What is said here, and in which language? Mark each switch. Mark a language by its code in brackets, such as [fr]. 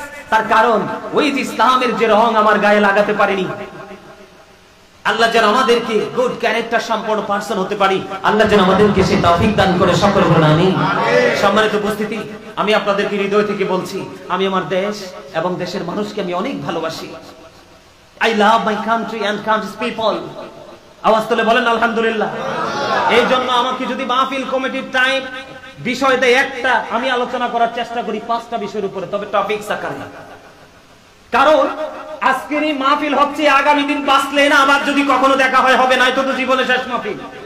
[bn] তার কারণ ওই যে ইসলামের যে রং আমার গায়ে লাগাতে পারিনি। আল্লাহ যেন আমাদেরকে [en] good character [bn] সম্পন্ন পারসন হতে পারি, আল্লাহ যেন আমাদেরকে সেই তৌফিক দান করে, সকল বলুন আমিন। সম্মানিত উপস্থিতি, আমি আপনাদেরকে হৃদয় থেকে বলছি, আমি আমার দেশ এবং দেশের মানুষকে আমি অনেক ভালোবাসি। [en] I love my country and country's people. [bn] আওয়াজ তুলে বলেন আলহামদুলিল্লাহ। এই জন্য আমাকে যদি মাহফিল কমিটির টাইম বিষয় দেয় একটা, আমি আলোচনা করার চেষ্টা করি 5টা বিষয়ের উপরে, তবে টপিকস আকারে না। কারণ আজকের এই মাহফিল হচ্ছে, আগামী দিন বাঁচলে না আবার যদি কখনো দেখা হয় হবে, নয়তো তো জীবনের শেষ মাহফিল।